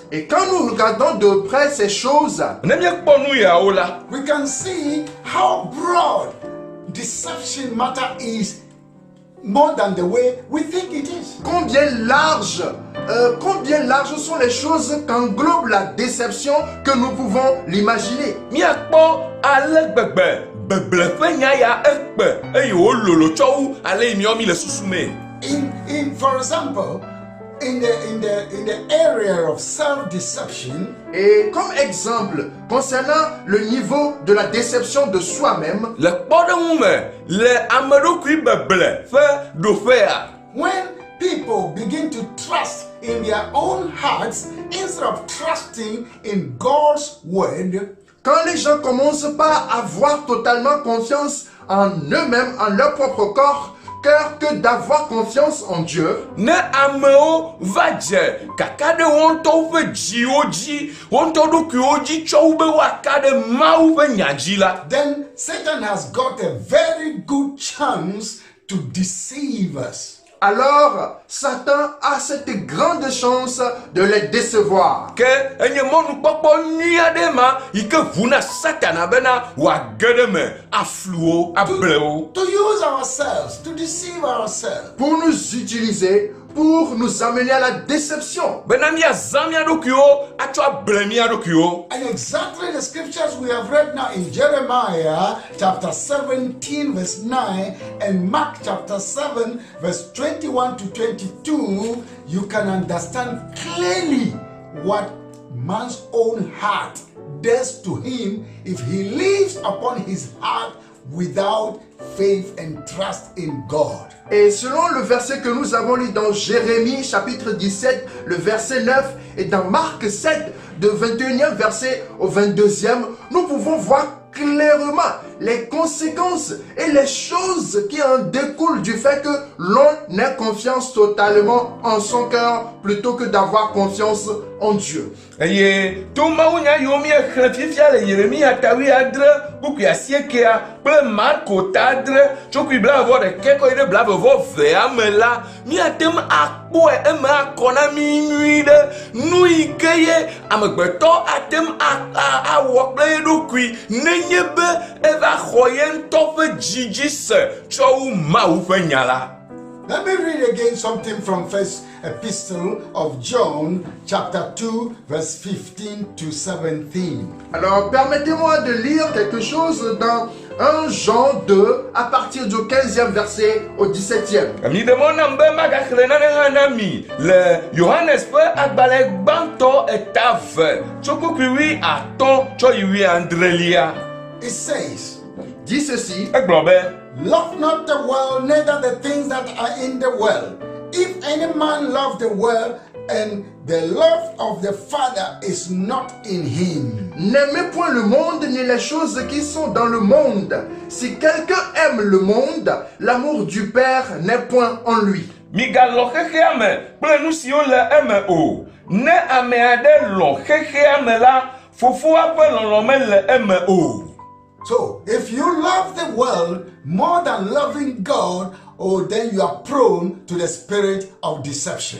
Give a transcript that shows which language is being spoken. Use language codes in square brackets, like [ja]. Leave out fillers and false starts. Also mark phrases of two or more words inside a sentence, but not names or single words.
[fr] Et quand nous regardons de près ces choses, [ee] Ne miekpɔ nu yawo la, [en] we can see how broad deception matter is more than the way we think it is. [fr] combien larges sont les choses qu'englobe la déception que nous pouvons l'imaginer. [ee] miakpɔ ale gbegbe beble ƒe nya ya ekpe eye wololo tsɔ wu ale yi miawo mi le susu me. [en] For example, in the area of self-deception, [fr] Et comme exemple, concernant le niveau de la déception de soi-même, [ee] Le kpɔɖeŋu me le ameɖokui beble ƒe ɖoƒea. [en] when people begin to trust in their own hearts instead of trusting in God's word, [fr] quand les gens commencent pas à avoir totalement confiance en eux-mêmes, en leur propre cœur, que d'avoir confiance en Dieu, [ee] ne amewo va dze kaka ɖe wo ŋutɔ ƒe dziwo dzi, wo ŋutɔ ɖokuiwo dzi tsɔ wo be woaka ɖe Mawu ƒe nya dzi la, [en] then Satan has got a very good chance to deceive us. [fr] alors Satan a cette grande chance de les décevoir. [ee] ke enye mɔnukpɔkpɔ nyui aɖe ma yi ke ʋuna Satana bena wòage ɖe me aflu wo, able wo. [en] To use ourselves, to deceive ourselves. [fr] Pour nous utiliser, pour nous amener à la déception. [ee] Bena míazã mía ɖokuiwo atsɔ able mía ɖokuiwo. [en] And exactly the scriptures we have read now in Jeremiah chapter 17 verse 9 and Mark chapter 7 verse 21 to 22, you can understand clearly what man's own heart does to him if he lives upon his heart without faith and trust in God. [fr] Et selon le verset que nous avons lu dans Jérémie chapitre 17, le verset 9, et dans Marc 7, de 21e verset au 22e, nous pouvons voir clairement les conséquences et les choses qui en découlent du fait que l'on ait confiance totalement en son cœur plutôt que d'avoir confiance en Dieu. [ee] Eye to mawunya yiwo míexlẽ fifia le Yeremia tawi adre bukui asiekea kple Marko ta adre tsokui blaeve-vɔ-ɖekɛ kɔ yi ɖe blaeve-vɔ-vea me la, míate ŋu akpɔe eme akɔ na mí nyui ɖe nu yi ke ye amegbetɔ ate ŋu awɔ kple ye ɖokui nenye be eva xɔ ye ŋutɔ ƒe dzidzi se tsɔ wu Mawu ƒe nya la. [en] Let me read again something from First Epistle of John, chapter 2, verse 15 to 17. [fr] Alors, permettez-moi de lire quelque chose dans 1 Jean 2, à partir du 15e verset au 17e. [ee] Mi demandam be magaxlẽ nane hã na mi le Yohanes ƒe agbalẽ gbãtɔ etave tso kpukpui 15 tsɔ yi 19. [en] It says, [fr] Dit ceci, [ee] Egblɔ be, [en] Love not the world, neither the things that are in the world. If any man love the world, and the love of the Father is not in him. [fr] n'aimez point le monde ni les choses qui sont dans le monde. Si quelqu'un aime le monde, l'amour du Père n'est point en lui. [ee] migalɔ xexea me kple nu siwo le eme o. Ne ame aɖe lɔ xexea me la, fofoa ƒe lɔlɔ̃ mele eme o. [en] So, if you love the world more than loving God, then you are prone to the spirit of deception.